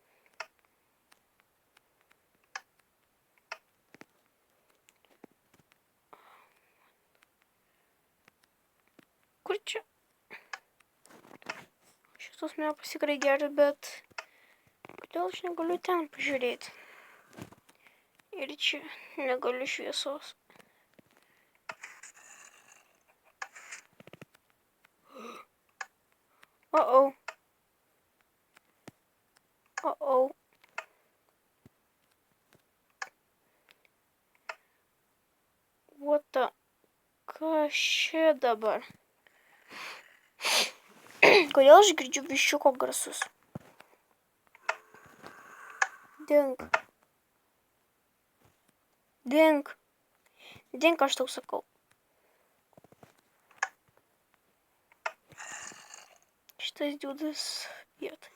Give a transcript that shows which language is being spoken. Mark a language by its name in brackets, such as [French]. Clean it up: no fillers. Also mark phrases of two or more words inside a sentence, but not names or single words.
[Lithuanian] Kur čia? Šitos mapas tikrai geras, bet kodėl aš negaliu ten pažiūrėti? Ir čia negaliu šviesos. Uh-oh. [English] Uh-oh. What the? [Lithuanian] Kas čia dabar? Kodėl aš girdžiu viščiuko garsus? Dink. Dink. Dink, aš tau sakau. Šitas dudas vietoj.